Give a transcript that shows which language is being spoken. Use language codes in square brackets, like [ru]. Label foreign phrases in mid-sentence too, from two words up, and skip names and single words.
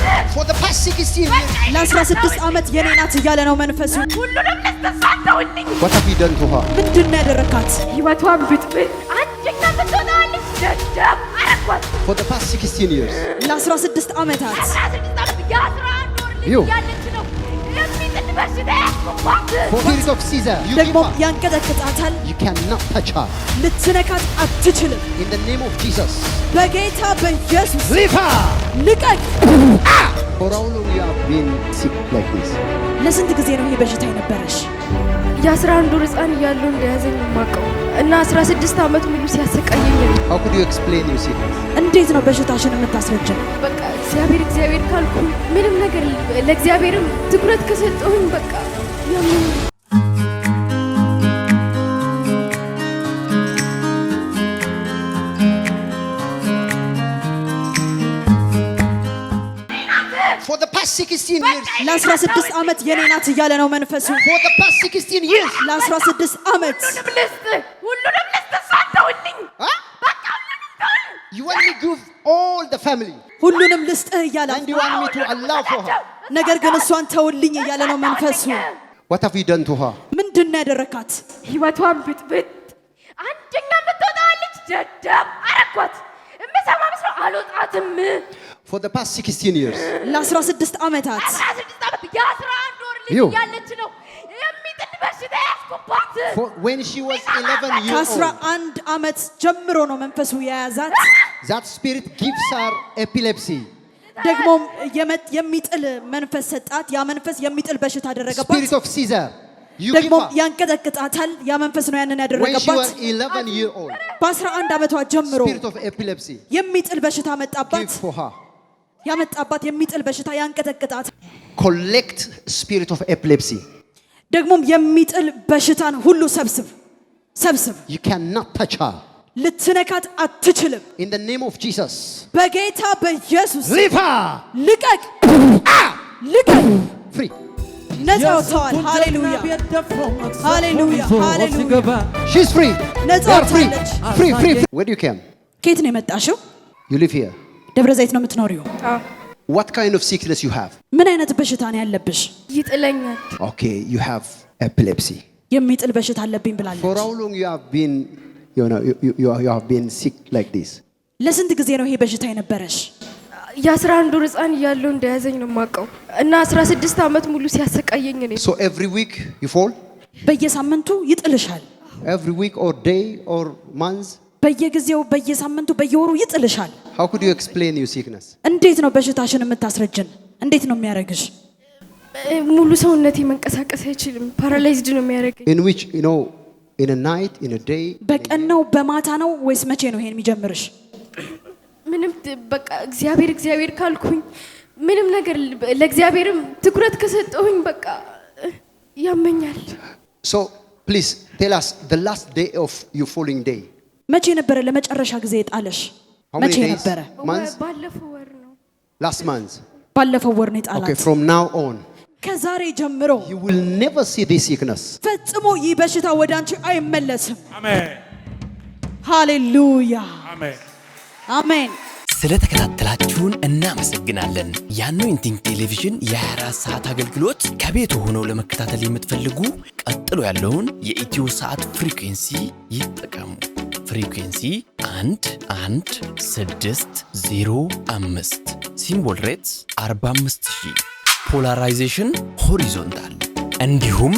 [en] For the past 16 years. [am] ለ16 ዓመት የኔ ናት እያለ ነው መንፈሱ። ሁሉንም ለስተሳተውልኝ [en] What have you done to her? [am] ምንድነው ያደረካት? ህይወቷን ብጥብጥ አንጀኛ ምትሆናለች ደደብ አረኳት። [en] For the past 16 years. [am] ለ16 ዓመታት 16 ዓመት የ11 ወር [en] You. [am] ልጅ ያለች ነው የሚጥል በሽታ ያስኩባት። [en] For periods of Caesar. You [am] ደግሞ [en] give her. [am] ያንቀጠቅጣታል። [en] You cannot touch her. [am] ልትነካት አትችልም። [en] In the name of Jesus. [am] በጌታ በኢየሱስ [en] Leave her. [am] ልቀቅ። [en] For how long you have been sick like this? [am] ለስንት ጊዜ ነው ይሄ በሽታ የነበረሽ? የ11 ወር ህፃን እያለሁ እንደያዘኝ ነው የማውቀው እና 16 ዓመት ሙሉ ሲያሰቃየኝ ነው። [en] How could you explain your sickness? [am] እንዴት ነው በሽታሽን የምታስረጀን? በቃ እግዚአብሔር ካልኩ ምንም ነገር ለእግዚአብሔርም ትኩረት ከሰጠሁኝ በቃ ያምን [en] For the past 16 years. [am] ለ16 ዓመት የኔ ናት እያለ ነው መንፈሱ። [en] For the past 16 years. [am] ለ16 ዓመት ሁሉንም ልስጥ ሳተውልኝ Huh? በቃ ሁሉንም [en] You want me to give all the family. [am] ሁሉንም ልስጥህ እያለ [en] And you want me to allow for her. [am] ነገር ግን እሷን ተውልኝ እያለ ነው መንፈሱ። [en] What have you done to her? [am] ምንድነው ያደረካት? ህይወቷን ብጥብጥ አንጀኛ ምትሆናለች ደደብ አረኳት። እምሰማ መስሎ አልወጣትም። [en] For the past 16 years. [am] ለ16 ዓመታት 16 ዓመት የ11 ወር ልጅ [en] You. [am] ያለች ነው የሚጥል በሽታ ያስኩባት። [en] For when she was 11 years old. [am] ከ11 ዓመት ጀምሮ ነው መንፈሱ የያዛት። [en] That spirit gives her epilepsy. [am] ደግሞም የሚጥል መንፈስ ሰጣት። ያ መንፈስ የሚጥል በሽታ አደረገባት። [en] Spirit of Caesar. You give [am] ደግሞ [en] her. [am] ያንቀጠቅጣታል። ያ መንፈስ ነው ያንን [en] When she [am] ያደረገባት። [en] was 11 years old. [am] በ11 ዓመቷ ጀምሮ [en] Spirit of epilepsy. [am] የሚጥል በሽታ መጣባት። [en] Give for her. [am] ያመጣባት የሚጥል በሽታ ያንቀጠቅጣት። [en] Collect spirit of epilepsy. [am] ደግሞም የሚጥል በሽታን ሁሉ ሰብስብ። [en] You cannot touch her. [am] ልትነካት አትችልም። [en] In the name of Jesus. [am] በጌታ በኢየሱስ [en] Leave her. [am] ልቀቅ። [en] Free. [am] ነፃ ወጥተዋል። ሃሌሉያ ሃሌሉያ ሃሌሉያ። [en] She's free. [am] ነፃ [en] You are free. [am] ወጥታለች። [en] Free, free, free. Where do you come? [am] ከየት ነው የመጣሽው? [en] You live here. [am] ደብረ ዘይት ነው የምትኖሪው? [en] What kind of sickness you have? [am] ምን አይነት በሽታ ነው ያለብሽ? ይጥለኛል። [en] Okay, you have epilepsy. [am] የሚጥል በሽታ አለብኝ [en] For [am] ብላለች። [en] how long you have been, you have been sick like this? [am] ለስንት ጊዜ ነው ይሄ በሽታ የነበረሽ? የ11 ወር ህፃን እያለሁ እንደያዘኝ ነው የማውቀው እና 16 ዓመት ሙሉ ሲያሰቃየኝ ነው። [en] So every week you fall? [am] በየሳምንቱ ይጥልሻል። [en] Every week or day or month? [am] በየጊዜው በየሳምንቱ በየወሩ ይጥልሻል። [en] How could you explain your sickness? [am] እንዴት ነው በሽታሽን የምታስረጅን? እንዴት ነው የሚያረግሽ? ሙሉ ሰውነቴ መንቀሳቀስ አይችልም። ፓራላይዝድ ነው የሚያደርገኝ። [en] In which, in a night, in a day? [am] በቀን ነው በማታ ነው ወይስ መቼ ነው ይሄን የሚጀምርሽ? ምንም በቃ እግዚአብሔር ካልኩኝ ምንም ነገር ለእግዚአብሔርም ትኩረት ከሰጠሁኝ በቃ ያመኛል። [en] So please tell us the last day of your falling day. [am] መቼ ነበረ ለመጨረሻ ጊዜ የጣለሽ? [en] How many [am] መቼ [en] days? [am] ነበረ? [en] Months? [am] ባለፈው ወር ነው። [en] Last month. [am] ባለፈው ወር ነው [en] Okay, [am] የጣላት። [en] from now on, [am] ከዛሬ ጀምሮ [en] you will never see this sickness. [am] ፈጽሞ ይህ በሽታ ወደ አንቺ አይመለስም። አሜን ሃሌሉያ አሜን። አሜን። ስለተከታተላችሁን እናመሰግናለን። የአኖይንቲንግ ቴሌቪዥን የ24 ሰዓት አገልግሎት ከቤት ሆነው ለመከታተል የምትፈልጉ ቀጥሎ ያለውን የኢትዮ ሰዓት ፍሪኩዌንሲ ይጠቀሙ። [en] frequency 11605 symbol rates 45000 polarization horizontal። [am] እንዲሁም